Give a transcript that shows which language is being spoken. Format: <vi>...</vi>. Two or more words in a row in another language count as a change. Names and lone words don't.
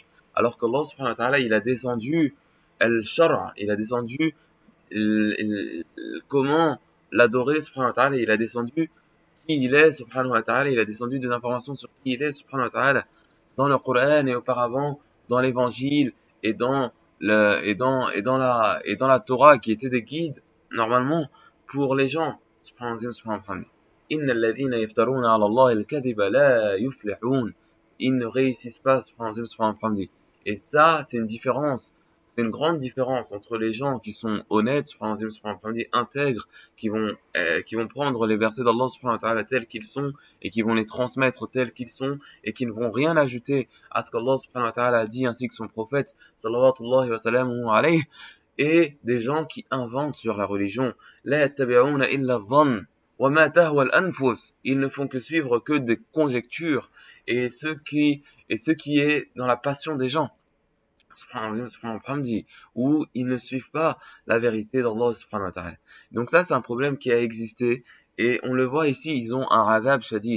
<fr>Alors qu'Allah</fr> <ar>سبحانه وتعالى,</ar> <fr>il a descendu al-shara, il a descendu comment l'adorer</fr> <ar>سبحانه وتعالى,</ar> <fr>il a descendu qui il est</fr> <ar>سبحانه وتعالى,</ar> <fr>il a descendu des informations sur qui il est</fr> <ar>سبحانه وتعالى</ar> <fr>dans le Coran et auparavant dans l'évangile et dans la Torah qui étaient des guides normalement pour les gens</fr> <ar>سبحانه وتعالى. إن الذين يفترون على الله الكذب لا يفلحون.</ar> <fr>Ils ne réussissent pas</fr> <ar>سبحانه وتعالى.</ar> <fr>Et ça, c'est une différence. C'est une grande différence entre les gens qui sont honnêtes, intègres, qui vont prendre les versets d'Allah</fr> <ar>سبحانه وتعالى</ar> <fr>tels qu'ils sont et qui vont les transmettre tels qu'ils sont et qui ne vont rien ajouter à ce qu'Allah</fr> <ar>سبحانه وتعالى</ar> <fr>a dit ainsi que son prophète</fr> <ar>صلى الله وسلم عليه,</ar> <fr>et des gens qui inventent sur la religion.</fr> <ar>لا يتبعون إلا الظن وما تهوى الأنفس.</ar> <fr>Ils ne font que suivre que des conjectures et ce qui est dans la passion des gens. Où ils ne suivent pas la vérité d'Allah</fr> <ar>سبحانه وتعالى.</ar> <fr>Donc ça, c'est un problème qui a existé, et on le voit ici, ils ont un</fr> <ar>عذاب شديد.</ar>